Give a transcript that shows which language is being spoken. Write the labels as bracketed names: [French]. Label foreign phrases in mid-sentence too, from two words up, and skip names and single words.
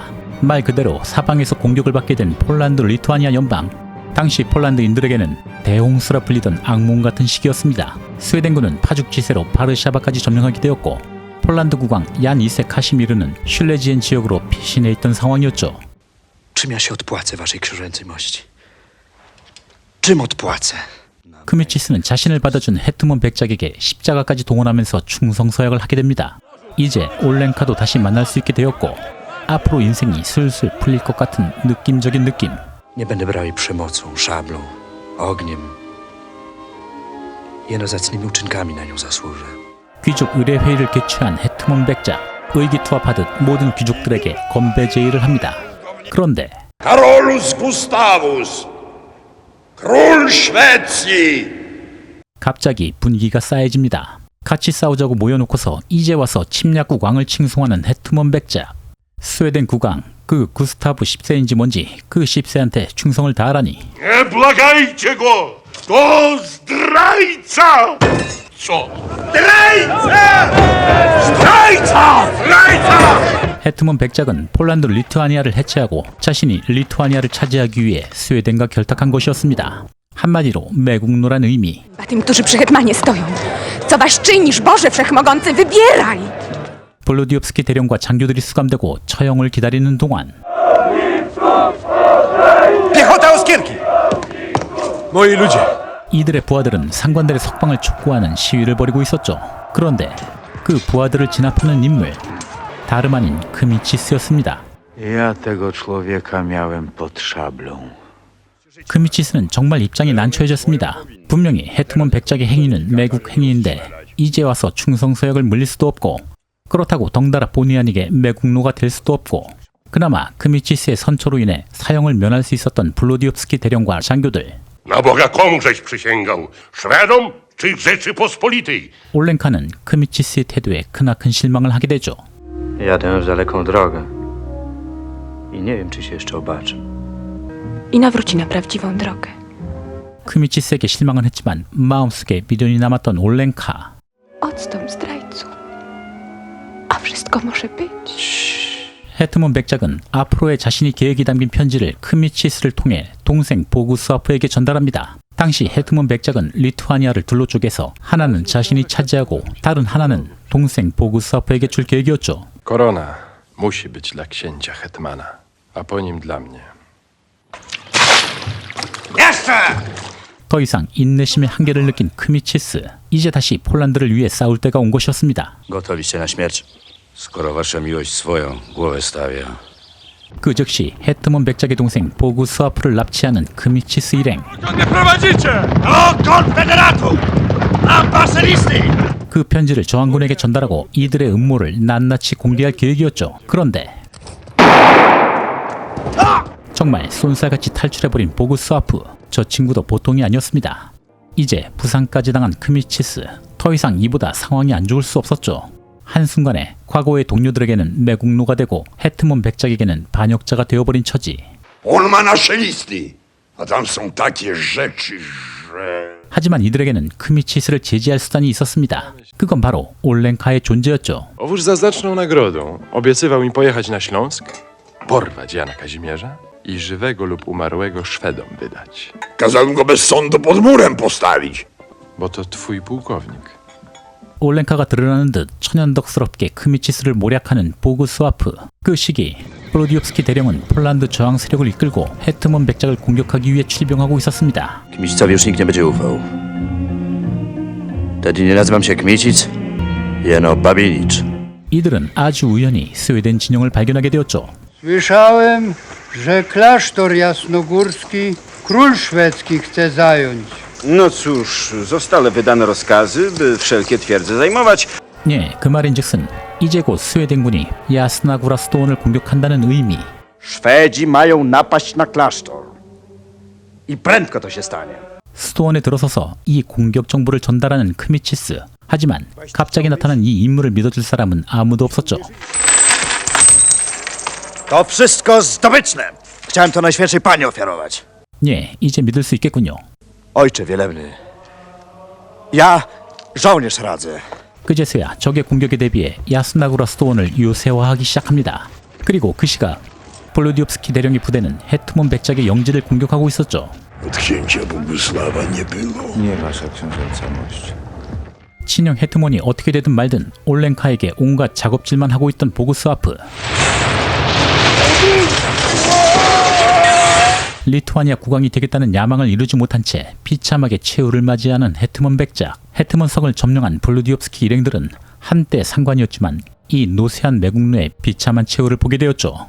[Korean] 말 그대로 사방에서 공격을 받게 된 폴란드 리투아니아 연방. 당시 폴란드인들에게는 대홍수라 불리던 악몽 같은 시기였습니다. 스웨덴군은 파죽지세로 바르샤바까지 점령하게 되었고 폴란드 국왕 얀 2세 카시미르는 슐레지엔 지역으로 피신해 있던 상황이었죠. [Polish] Czym ja się odpłacę waszej książęcej mości? Czym odpłacę? [Korean] 크미치스는 자신을 받아준 헤트먼 백작에게 십자가까지 동원하면서 충성서약을 하게 됩니다. 이제 올렌카도 다시 만날 수 있게 되었고 앞으로 인생이 슬슬 풀릴 것 같은 느낌적인 느낌. [Polish] Nie będę brał jej przemocą, szablą, ogniem. Jeno zacnymi uczynkami na nią zasłużę. [Korean] 귀족 의례회의를 개최한 헤트먼 백작. 의기투합하듯 모든 귀족들에게 건배 제의를 합니다. 그런데 [Polish] Carolus Gustavus. Król Szwecji! [Korean] 갑자기 분위기가 싸해집니다. 같이 싸우자고 모여놓고서 이제 와서 침략국 왕을 칭송하는 헤트먼 백작. 스웨덴 국왕, 그 구스타브 10세인지 뭔지 그 10세한테 충성을 다하라니. [Polish] Nie błagajcie go! To zdrajca! Co? Zdrajca! Zdrajca! Zdrajca! [Korean] 헤트먼 백작은 폴란드 리투아니아를 해체하고 자신이 리투아니아를 차지하기 위해 스웨덴과 결탁한 것이었습니다. 한마디로 매국노란 의미. [Polish] A tym, którzy przy hetmanie stoją. Co was czynisz, Boże Wszechmogący, wybieraj! [Korean] 볼로디옵스키 대령과 장교들이 수감되고 처형을 기다리는 동안 [Polish] Piechota Oskierki! Moi ludzie! [Korean] 이들의 부하들은 상관들의 석방을 촉구하는 시위를 벌이고 있었죠. 그런데 그 부하들을 진압하는 인물, 다름 아닌 크미치스였습니다. [Polish] Ja tego człowieka miałem pod szablą. [Korean] 크미치스는 정말 입장이 난처해졌습니다. 분명히 헤트먼 백작의 행위는 매국 행위인데 이제 와서 충성서약을 물릴 수도 없고, 그렇다고 덩달아 본의 아니게 매국노가 될 수도 없고, 그나마 크미치스의 선처로 인해 사형을 면할 수 있었던 블로디옵스키 대령과 장교들, [Polish] Na Boga komu żeś przysięgał? Szwedom czy Rzeczypospolitej? [Korean] 올렌카는 크미치스의 태도에 크나큰 실망을 하게 되죠. [Polish] Jadę w daleką drogę i nie wiem, czy się jeszcze obaczę. I nawróci na prawdziwą drogę. [Korean] 크미치스에게 실망은 했지만 마음속에 미련이 남았던 올렌카. [Polish] Odstąp, zdrajcu. A wszystko może być. [Korean] 헤트먼 백작은 앞으로의 자신이 계획이 담긴 편지를 크미치스를 통해 동생 보구스와프에게 전달합니다. 당시 헤트먼 백작은 리투아니아를 둘로 쪼개서 하나는 자신이 차지하고 다른 하나는 동생 보구스와프에게 줄 계획이었죠. [Polish] Korona musi być dla księcia hetmana, a po nim dla mnie. [Korean] 더 이상 인내심의 한계를 느낀 크미치스. 이제 다시 폴란드를 위해 싸울 때가 온 것이었습니다. [Polish] Gotowiście na śmierć? Skoro wasza miłość swoją głowę stawia. [Korean] 그 즉시 헤트먼 백작의 동생 보구스와프를 납치하는 크미치스 일행. [Polish] Nie prowadzicie! Do konfederatów! Ambasylisty! [Korean] 그 편지를 저항군에게 전달하고 이들의 음모를 낱낱이 공개할 계획이었죠. 그런데 정말 쏜살같이 탈출해버린 보구스와프. 저 친구도 보통이 아니었습니다. 이제 부상까지 당한 크미치스. 더 이상 이보다 상황이 안 좋을 수 없었죠. 한순간에 과거의 동료들에게는 매국노가 되고 헤트먼 백작에게는 반역자가 되어버린 처지. [Polish] On ma nasze listy, a tam są takie rzeczy, że... [Korean] 하지만 이들에게는 크미치스를 제지할 수단이 있었습니다. 그건 바로 올렌카의 존재였죠. [Polish] Owóż za znaczną nagrodą obiecywał mi pojechać na Śląsk, porwać Jana Kazimierza i żywego lub umarłego Szwedom wydać. Kazałem go bez sądu pod murem postawić. Bo to twój pułkownik. [Korean] 올렌카가 드러나는 듯 천연덕스럽게 크미치스를 모략하는 보구스와프. 그 시기 블로디옵스키 대령은 폴란드 저항 세력을 이끌고 헤트먼 백작을 공격하기 위해 출병하고 있었습니다. [Polish] Kmicicowi już nikt nie będzie ufał. Wtedy nie nazywam się Kmicic, jeno Babinicz. [Korean] 이들은 아주 우연히 스웨덴 진영을 발견하게 되었죠. [Polish] Słyszałem, że klasztor jasnogórski król szwedzki chce zająć. No cóż, zostały wydane rozkazy, by wszelkie twierdze zajmować. [Korean] 예, 그 말인즉슨 이제 곧 스웨덴군이 야스나구라 스톤을 공격한다는 의미. [Polish] Szwedzi mają napaść na klasztor. I prędko to się stanie. [Korean] 스톤에 들어서서 이 공격 정보를 전달하는 크미치스. 하지만 갑자기 나타난 이 인물을 믿어줄 사람은 아무도 없었죠. [Polish] To wszystko zdobyczne. Chciałem to Najświętszej Pani ofiarować. [Korean] 예, 이제 믿을 수 있겠군요. [Polish] Ojcze wielebny, ja żołnierz radzę. [Korean] 그제서야 적의 공격에 대비해 야스나구라 스톤을 요새화하기 시작합니다. 그리고 그 시각 볼로디옵스키 대령의 부대는 헤트먼 백작의 영지를 공격하고 있었죠. [Polish] Od księcia Bogusława nie było. Nie wasza książęca mość. [Korean] 친형 헤트먼이 어떻게 되든 말든 올렌카에게 온갖 작업질만 하고 있던 보구스와프. 리투아니아 국왕이 되겠다는 야망을 이루지 못한 채 비참하게 최후를 맞이하는 헤트먼 백작. 헤트먼 성을 점령한 볼로디옵스키 일행들은 한때 상관이었지만 이 노쇠한 매국노의 비참한 최후를 보게 되었죠.